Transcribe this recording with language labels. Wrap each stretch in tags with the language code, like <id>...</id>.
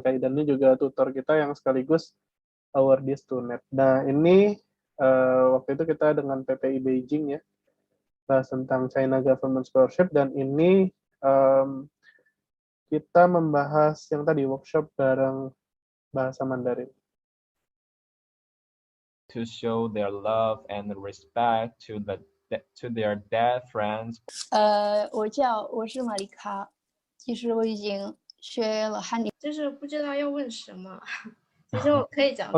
<id>Kak Idan ini juga tutor kita yang sekaligus awardee Stunet. Nah, ini waktu itu kita dengan PPI Beijing ya, bahas tentang China Government Scholarship, dan ini kita membahas yang tadi workshop bareng bahasa Mandarin.</id> <en>To show their love and respect to their dead friends.</en> <zh>我是玛丽卡，其实我已经学了汉语。就是不知道要问什么，其实我可以讲中</zh>